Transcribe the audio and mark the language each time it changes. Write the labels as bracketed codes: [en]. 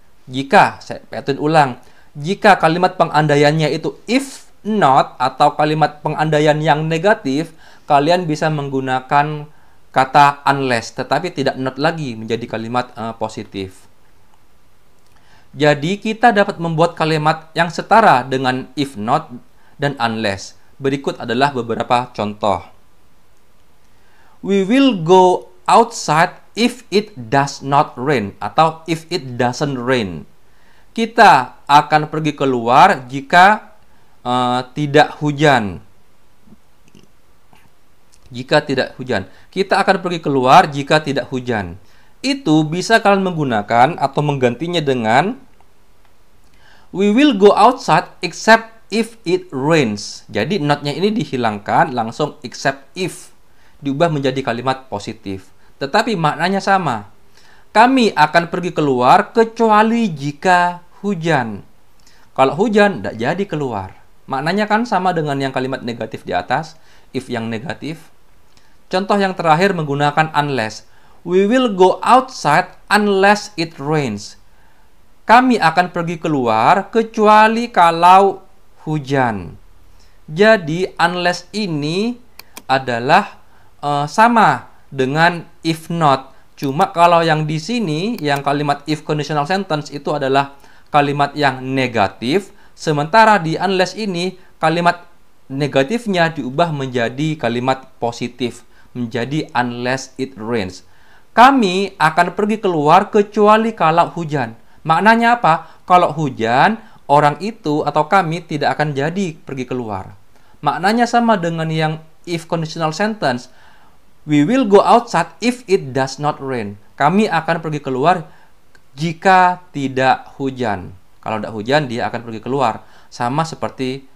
[id] Jika, saya petin ulang, jika kalimat pengandaiannya itu if not atau kalimat pengandaian yang negatif, kalian bisa menggunakan kata unless, tetapi tidak not lagi menjadi kalimat positif. Jadi kita dapat membuat kalimat yang setara dengan if not dan unless. Berikut adalah beberapa contoh. [en] We will go outside if it does not rain [id] atau [en] if it doesn't rain. [id] Kita akan pergi keluar jika tidak hujan. Jika tidak hujan. Kita akan pergi keluar jika tidak hujan. Itu bisa kalian menggunakan atau menggantinya dengan [en] we will go outside except if it rains. [id] Jadi not-nya ini dihilangkan, langsung except if. Diubah menjadi kalimat positif. Tetapi maknanya sama. Kami akan pergi keluar kecuali jika hujan. Kalau hujan, tidak jadi keluar. Maknanya kan sama dengan yang kalimat negatif di atas, if yang negatif. Contoh yang terakhir menggunakan unless. [en] We will go outside unless it rains. [id] Kami akan pergi keluar kecuali kalau hujan. Jadi unless ini adalah sama dengan if not. Cuma kalau yang di sini, yang kalimat if conditional sentence itu adalah kalimat yang negatif, sementara di unless ini kalimat negatifnya diubah menjadi kalimat positif, menjadi [en] unless it rains. [id] Kami akan pergi keluar kecuali kalau hujan. Maknanya apa? Kalau hujan, orang itu atau kami tidak akan jadi pergi keluar. Maknanya sama dengan yang if conditional sentence. [en] We will go outside if it does not rain. [id] Kami akan pergi keluar jika tidak hujan. Kalau tidak hujan, dia akan pergi keluar. Sama seperti